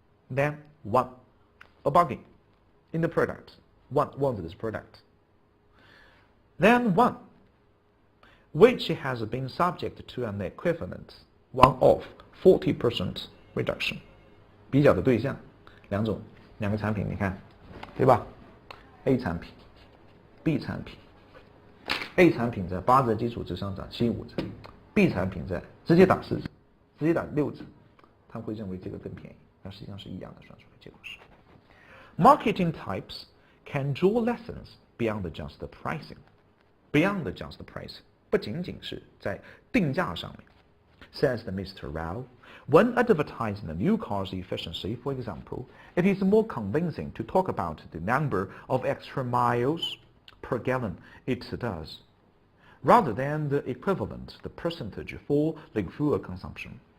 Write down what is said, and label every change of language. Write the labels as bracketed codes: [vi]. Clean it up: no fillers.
[en] Then one, a bargain in the product, one this product. Then one, which has been subject to an equivalent one-off 40% reduction. [zh] 比较的对象，两个产品，你看，对吧？ A 产品 ，B 产品 ，A 产品在8折基础之上涨75折 B 产品在直接打4折，直接打6折，他会认为这个更便宜，但实际上是一样的，算出来结果是。 [en] Marketing types can draw lessons beyond just the pricing. [zh] Beyond just the pricing, 不仅仅是在定价上面。 [en] Says the Mr. Rao, when advertising the new car's efficiency, for example, it is more convincing to talk about the number of extra miles per gallon it does, rather than the equivalent, the percentage for the fuel consumption.